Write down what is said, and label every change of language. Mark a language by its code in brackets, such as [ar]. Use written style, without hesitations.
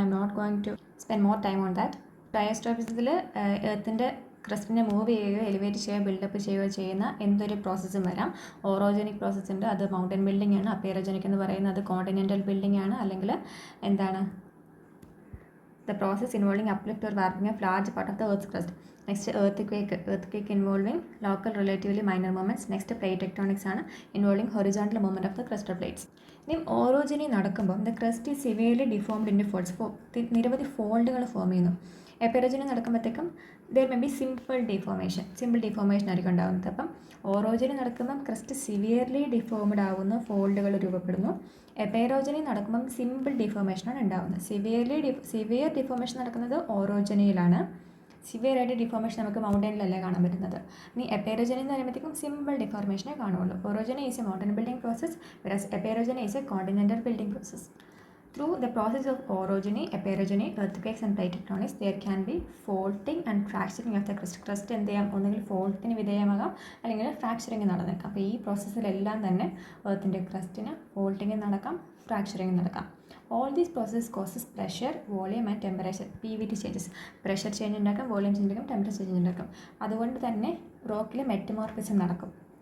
[en] I'm not going to spend more time on that. [ml] ഡയസ്റ്റോപ്പിസിൽ എർത്തിൻ്റെ ക്രസ്റ്റിനെ move ചെയ്യുകയോ elevate ചെയ്യുകയോ build-up ചെയ്യുകയോ ചെയ്യുന്ന എന്തൊരു പ്രോസസ്സും വരാം. ഓറോജനിക് പ്രോസസ്സ് ഉണ്ട്, അത് മൗണ്ടൻ ബിൽഡിംഗ് ആണ്. അപ്പേറോജനിക് എന്ന് പറയുന്നത് കോണ്ടിനെൻ്റൽ ബിൽഡിംഗ് ആണ്, അല്ലെങ്കിൽ എന്താണ്? [en] The process involving uplift or warping of large part of the earth's crust. Next earthquake involving local relatively minor movements. Next plate tectonics ആണ്, involving horizontal movement of the crustal plates. [ml] ഇനി ഓറോജനി നടക്കുമ്പോൾ [en] the crust is severely deformed into folds. [ml] നിരവധി ഫോൾഡുകൾ form ചെയ്യുന്നു. എപ്പേറോജനി നടക്കുമ്പോഴത്തേക്കും [en] there may be simple deformation [ml] ആയിരിക്കും ഉണ്ടാകുന്നത്. അപ്പം ഓറോജനി നടക്കുമ്പം crest severely deformed ആവുന്ന ഫോൾഡുകൾ രൂപപ്പെടുന്നു. എപ്പേറോജനി നടക്കുമ്പം സിമ്പിൾ ഡിഫോമേഷനാണ് ഉണ്ടാകുന്നത്. സിവിയർ ഡിഫോമേഷൻ നടക്കുന്നത് ഓറോജനിയിലാണ്. സിവിയർ ആയിട്ട് ഡിഫോർമേഷൻ നമുക്ക് മൗണ്ടനിലല്ലേ കാണാൻ പറ്റുന്നത്. ഇനി എപ്പേറോജനി എന്ന് പറയുമ്പോഴത്തേക്കും സിമ്പിൾ ഡിഫോർമേഷനെ കാണുള്ളൂ. [en] Orogeny is a mountain building process, whereas epeirogeny is a continental building process. Through the process of orogeny, eperogeny, earthquakes and plate tectonics, there can be faulting and fracturing of the crust. [ml] Crest എന്ത് ചെയ്യാം, ഒന്നുകിൽ ഫോൾട്ടിന് വിധേയമാകാം അല്ലെങ്കിൽ ഫ്രാക്ചറിങ് നടന്നേക്കാം. അപ്പോൾ ഈ പ്രോസസ്സിലെല്ലാം തന്നെ എർത്തിൻ്റെ ക്രസ്റ്റിന് ഫോൾട്ടിങ് നടക്കാം, ഫ്രാക്ചറിങ് നടക്കാം. [en] All these process causes pressure, volume and temperature PVT changes. [ml] Pressure change ഉണ്ടാക്കും, വോളിയം ചേഞ്ച് ഉണ്ടാക്കും, ടെമ്പറേച്ചർ ചേഞ്ച് ഉണ്ടാക്കും. അതുകൊണ്ട് തന്നെ റോക്കിൽ മെറ്റമോർഫിസം നടക്കും.